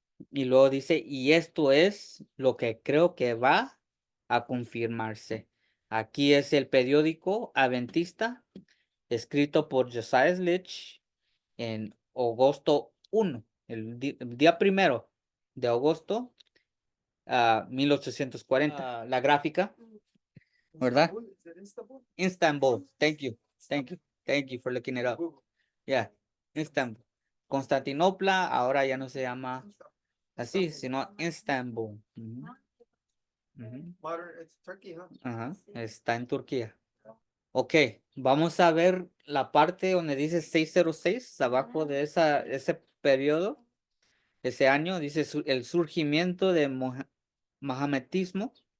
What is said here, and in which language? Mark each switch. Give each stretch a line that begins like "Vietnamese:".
Spanish: Y luego dice, y esto es lo que creo que va a confirmarse. Aquí es el periódico Adventista, escrito por Josiah Litch en agosto 1, el día primero de agosto, 1840. La gráfica, ¿verdad?
English: Istanbul, is it Istanbul? Istanbul. Thank you. Thank you. Thank you for looking it up. Google. Yeah, Istanbul.
Spanish: Constantinopla ahora ya no se llama así, Istanbul. sino Istanbul. Ujú, ujú.
English: Modern, it's Turkey, huh?
Spanish: Ajá, está en Turquía. Ok, vamos a ver la parte donde dice 606, abajo de ese periodo, ese año, dice el surgimiento de mahometismo.